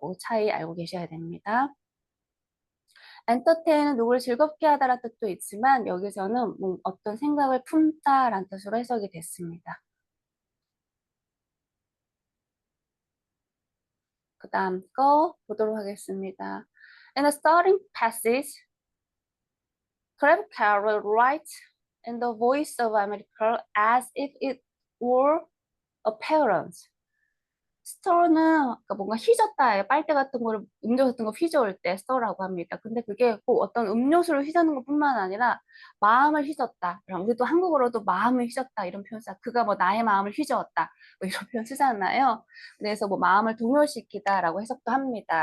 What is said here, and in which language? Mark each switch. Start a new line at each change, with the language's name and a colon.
Korean: 그 차이 알고 계셔야 됩니다. entertain은 누구를 즐겁게 하다라는 뜻도 있지만 여기서는 어떤 생각을 품다라는 뜻으로 해석이 됐습니다. 그 다음 거 보도록 하겠습니다.
English: In the starting passage, Creve Carol writes in the voice of America as if it were a parent.
Korean: 스토어는 그러니까 뭔가 휘젓다예요. 빨대 같은 거를 음료 같은 거 휘저을 때 스토어라고 합니다. 근데 그게 꼭 어떤 음료수를 휘저는 것뿐만 아니라 마음을 휘젓다. 그럼 우리도 한국어로도 마음을 휘젓다 이런 표현 써. 그가 뭐 나의 마음을 휘저었다. 뭐 이런 표현 쓰잖아요. 그래서 뭐 마음을 동요시키다라고 해석도 합니다.